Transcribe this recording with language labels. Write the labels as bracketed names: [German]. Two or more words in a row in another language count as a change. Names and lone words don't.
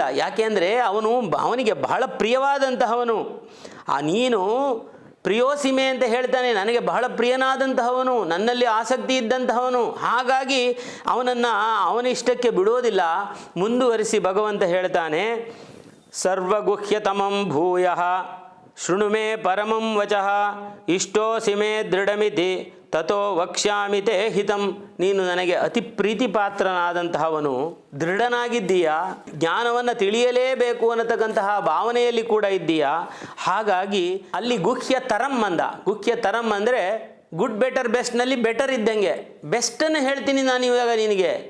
[Kannada] ಯಾಕೆ ಅಂದರೆ ಅವನಿಗೆ ಬಹಳ ಪ್ರಿಯವಾದಂತಹವನು. ನೀನು ಪ್ರಿಯೋಸಿಮೆ ಅಂತ ಹೇಳ್ತಾನೆ, ನನಗೆ ಬಹಳ ಪ್ರಿಯನಾದಂತಹವನು, ನನ್ನಲ್ಲಿ ಆಸಕ್ತಿ ಇದ್ದಂತಹವನು. ಹಾಗಾಗಿ ಅವನ ಇಷ್ಟಕ್ಕೆ ಬಿಡೋದಿಲ್ಲ. ಮುಂದುವರಿಸಿ ಭಗವಂತ ಹೇಳ್ತಾನೆ, [Sanskrit] ಸರ್ವಗುಹ್ಯತಮಂ ಭೂಯಃ ಶೃಣು ಮೇ ಪರಮಂ ವಚಃ ಇಷ್ಟೋಸಿ ಮೇ ದೃಢಮಿತಿ ತಥೋ ವಕ್ಷ್ಯಾಮಿ ತೇ ಹಿತಂ. [Kannada] ನೀನು ನನಗೆ ಅತಿ ಪ್ರೀತಿ ಪಾತ್ರನಾದಂತಹವನು, ದೃಢನಾಗಿದ್ದೀಯಾ, ಜ್ಞಾನವನ್ನು ತಿಳಿಯಲೇಬೇಕು ಅನ್ನತಕ್ಕಂತಹ ಭಾವನೆಯಲ್ಲಿ ಕೂಡ ಇದ್ದೀಯಾ. ಹಾಗಾಗಿ ಅಲ್ಲಿ [Sanskrit] ಗುಹ್ಯ ತರಂ [Kannada] ಅಂದ. [Sanskrit] ಗುಹ್ಯ ತರಂ [Kannada] ಅಂದರೆ [English] good better [Kannada] ಬೆಸ್ಟ್ನಲ್ಲಿ ಬೆಟರ್ ಇದ್ದಂಗೆ, ಬೆಸ್ಟನ್ನು ಹೇಳ್ತೀನಿ ನಾನು ಇವಾಗ ನಿನಗೆ.